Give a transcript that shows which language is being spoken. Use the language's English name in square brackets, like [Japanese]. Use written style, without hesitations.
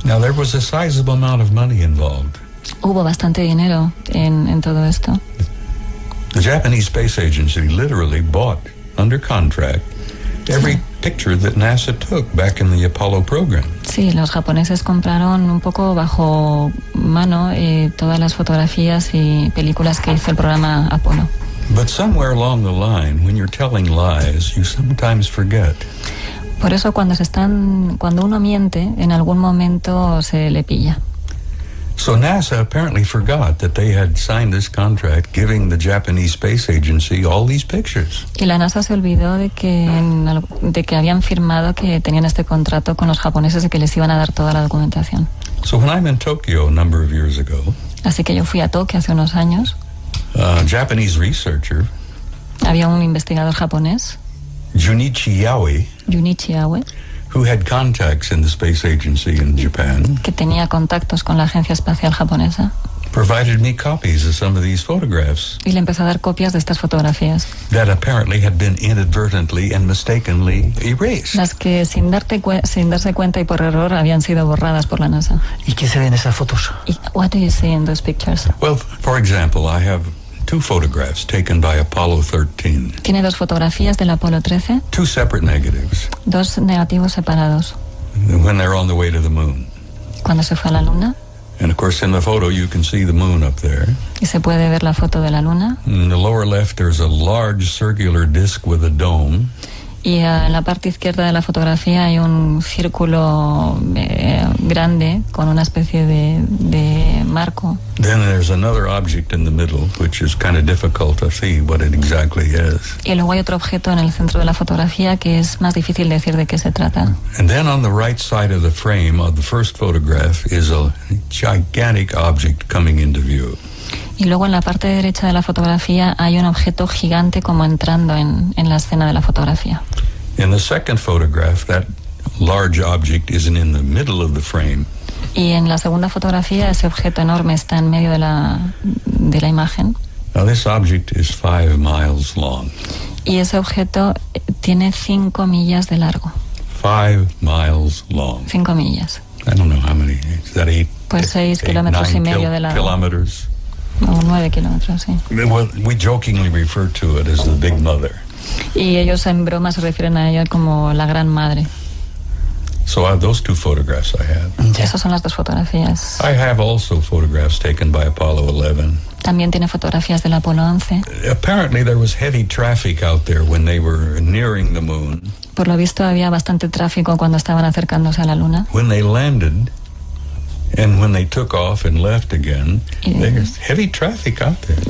[English] Now there was a sizable amount of money involved. [Spanish] Hubo bastante dinero en todo esto. [English] The Japanese Space Agency literally bought under contract picture that NASA took back in the Apollo program. [Spanish] Sí, los japoneses compraron un poco bajo mano todas las fotografías y películas que hizo el programa Apolo. [English] But somewhere along the line, when you're telling lies, you sometimes forget. [Spanish] Por eso cuando uno miente, en algún momento se le pilla. [English] So NASA apparently forgot that they had signed this contract giving the Japanese Space Agency all these pictures. [Spanish] Y la NASA se olvidó de que habían firmado que tenían este contrato con los japoneses de que les iban a dar toda la documentación. [English] So when I'm in Tokyo a number of years ago, [Spanish] Así que yo fui a Tokio hace unos años. [English] a Japanese researcher, [Spanish] Había un investigador japonés, [English] Junichi Yaoi, who had contacts in the space agency in Japan, [Spanish] que tenía contactos con la Agencia Espacial Japonesa, [English] provided me copies of some of these photographs [Spanish] y le empezó a dar copias de estas fotografías, [English] that apparently had been inadvertently and mistakenly erased. [Spanish] las que sin darse cuenta y por error habían sido borradas por la NASA. ¿Y qué se ve en esas fotos? Y [English] what do you see in those pictures? Well, for example, I have two photographs taken by Apollo 13, [Spanish] Tiene dos fotografías del Apolo 13, [English] two separate negatives, [Spanish] dos negativos separados, [English] when they're on the way to the moon. [Spanish] cuando se fue a la Luna, [English] And of course, in the photo, you can see the moon up there. [Spanish] y se puede ver la foto de la Luna. [English] In the lower left, there's a large circular disc with a dome. [Spanish] Y en la parte izquierda de la fotografía hay un círculo grande con una especie de marco. [English] Then there's another object in the middle, which is kind of difficult to see what it exactly is. [Spanish] Y luego hay otro objeto en el centro de la fotografía que es más difícil decir de qué se trata. [English] And then on the right side of the frame of the first photograph is a gigantic object coming into view. [Spanish] Y luego en la parte derecha de la fotografía hay un objeto gigante como entrando en la escena de la fotografía. [English] In the second photograph, that large object isn't in the middle of the frame. [Spanish] Y en la segunda fotografía ese objeto enorme está en medio de la imagen. [English] Now this object is 5 miles long. [Spanish] Y ese objeto tiene 5 millas de largo. [English] 5 miles long. [Spanish] 5 millas. [English] I don't know how many. Is that 8? [Spanish] Pues 6 kilómetros y medio de largo. [English] Kilometers. [Spanish] O 9 kilómetros, sí. [English] Well, we jokingly refer to it as the Big Mother. [Spanish] Y ellos en broma se refieren a ella como la gran madre. [English] So those two photographs I have. [Spanish] Ya. Esas son las dos fotografías. [English] I have also photographs taken by Apollo 11. [Spanish] También tiene fotografías del Apolo 11. [English] Apparently there was heavy traffic out there when they were nearing the moon. [Spanish] Por lo visto había bastante tráfico cuando estaban acercándose a la Luna. [English] When they landed and when they took off and left again, there's heavy traffic out there.